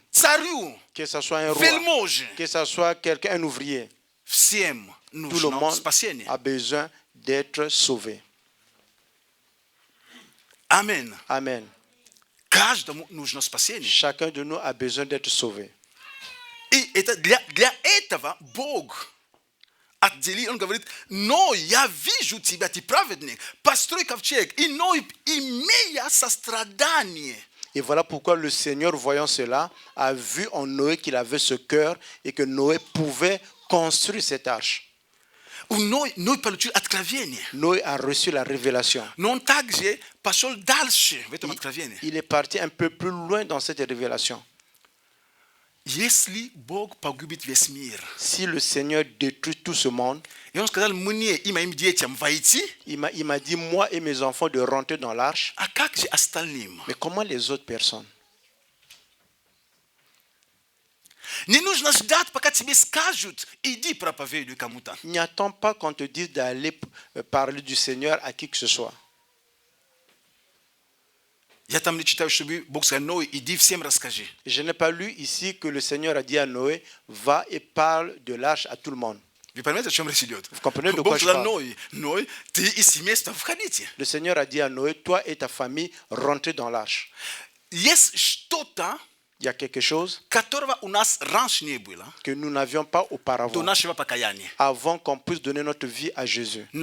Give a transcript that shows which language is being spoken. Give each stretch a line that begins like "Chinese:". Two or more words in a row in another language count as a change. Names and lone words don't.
Russian: царю,
French: que ce soit un roi,
Russian: вельможе.
French: que ce soit quelqu'un, un ouvrier.
Russian: Всем
French: Tout le
Russian: нужно
French: monde
Russian: спасение.
French: a besoin d'être sauvé.
Russian: Аминь.
French: Amen.
Russian: Каждому нужно спасение.
French: Chacun de nous a besoin d'être sauvé.
Russian: И это для этого Бог отделил, Он говорит, но я вижу тебя, ты праведник, построй ковчег, и Ной, имея сострадание.
French: Et voilà pourquoi le Seigneur, voyant cela, a vu en Noé qu'il avait ce cœur et que Noé pouvait construire cette arche.
Russian: Ной получил откровение.
French: Noé a reçu la révélation.
Russian: Но он также пошел дальше в этом откровении.
French: Il est parti un peu plus loin dans cette révélation.
Russian: Если Бог погубит весь мир,
French: Si le Seigneur détruit tout ce monde,
Russian: и Он сказал мне и моим детям войти,
French: il m'a dit, moi et mes enfants, de rentrer dans l'arche.
Russian: а как же остальным?
French: Mais comment les autres personnes?
Russian: Не нужно ждать, пока тебе скажут, иди проповедуй кому-то.
French: N'attends pas qu'on te dise d'aller parler du Seigneur à qui que ce soit.
Russian: Я там не читаю, чтобы Бог сказал, Ной, иди всем расскажи.
French: Je n'ai pas lu ici que le Seigneur a dit à Noé, va et parle de l'arche à tout le monde.
Russian: Вы понимаете, о чем речь идет?
French: Vous comprenez de
Russian: Бог
French: quoi je
Russian: сказал,
French: parle?
Russian: Ной, ты и семейство входите.
French: Le Seigneur a dit à Noé, toi et ta famille, rentrez dans l'arche.
Russian: Есть что-то,
French: Il y a quelque chose
Russian: которого у нас раньше не было,
French: que nous n'avions pas
Russian: до
French: auparavant,
Russian: нашего покаяния.
French: avant qu'on puisse donner notre vie à Jésus.